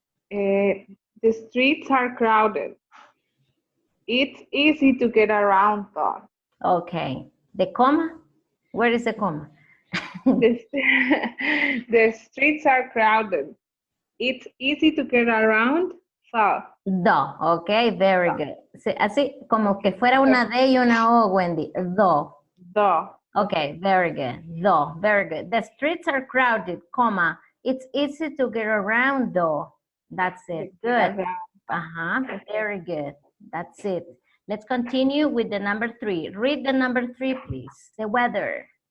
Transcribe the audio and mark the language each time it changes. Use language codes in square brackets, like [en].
[en] The streets are crowded. It's easy to get around though. Okay. The comma? Where is the comma? The, the streets are crowded. It's easy to get around though. Do, ok, very good. [es] Así como que fuera una D y una O, Wendy. [en] Do. Though. Okay, very good. Do, very good. The streets are crowded, comma. It's easy to get around though. That's it. Good. Uh-huh, very good. That's it. Let's continue with the number 3. Read the number 3, please. The weather.